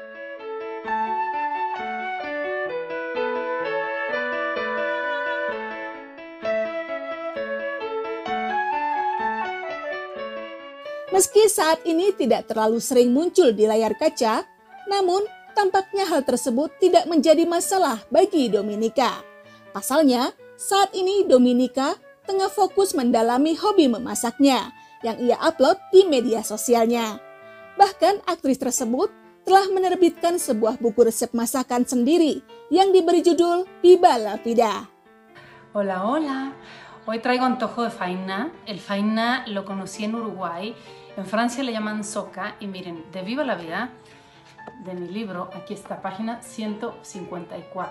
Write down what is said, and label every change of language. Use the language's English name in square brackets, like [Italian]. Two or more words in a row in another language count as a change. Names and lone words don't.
[Indonesian] Meski saat ini tidak terlalu sering muncul di layar kaca, namun tampaknya hal tersebut tidak menjadi masalah bagi Dominica. Pasalnya, saat ini Dominica tengah fokus mendalami hobi memasaknya yang ia upload di media sosialnya. Bahkan aktris tersebut telah menerbitkan sebuah buku resep masakan sendiri yang diberi judul Viva la Vida. [Spanish] Hola, hola. Hoy traigo antojo de faina. El faina lo conocí en Uruguay. En Francia le llaman soca. Y miren, de Viva la Vida, de mi libro, aquí está, página 154.